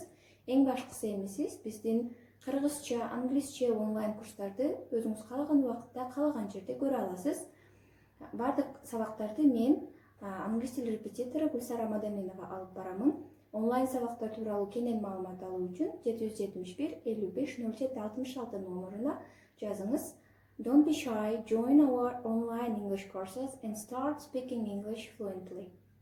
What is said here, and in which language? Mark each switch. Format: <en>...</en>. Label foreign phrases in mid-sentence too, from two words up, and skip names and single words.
<ky>Эң башкысы эми сиз биздин кыргызча, англисче онлайн курстарды өзүңүз каалаган убакытта, каалаган жерде көрө аласыз. Бардык сабактарды мен англис тил репетитору Гүлсара Мадаминова алып барамын. Онлайн сабактар тууралуу кенен маалымат алуу үчүн 771 55 07 66 номуруна жазыңыз.</ky> <en>Don't be shy, join our online English courses and start speaking English fluently.</en>